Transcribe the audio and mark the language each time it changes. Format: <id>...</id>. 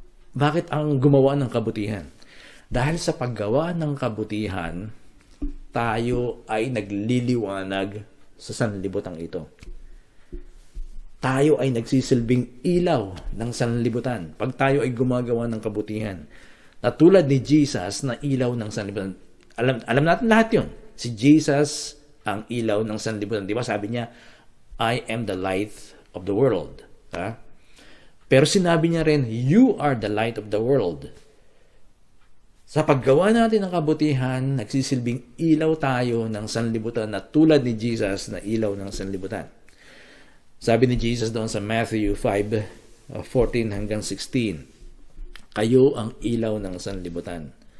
<tl>Bakit ang gumawa ng kabutihan? Dahil sa paggawa ng kabutihan, tayo ay nagliliwanag sa sanlibutang ito. Tayo ay nagsisilbing ilaw ng sanlibutan pag tayo ay gumagawa ng kabutihan. Na tulad ni Jesus na ilaw ng sanlibutan. Alam natin lahat yun. Si Jesus ang ilaw ng sanlibutan. Di ba sabi niya,</tl> <en>I am the light of the world.</en> <tl>Pero sinabi niya rin,</tl> <en>you are the light of the world.</en> <tl>Sa paggawa natin ng kabutihan, nagsisilbing ilaw tayo ng sanlibutan na tulad ni Jesus na ilaw ng sanlibutan. Sabi ni Jesus doon sa Matthew 5:14 hanggang 16, kayo ang ilaw ng sanlibutan.</tl>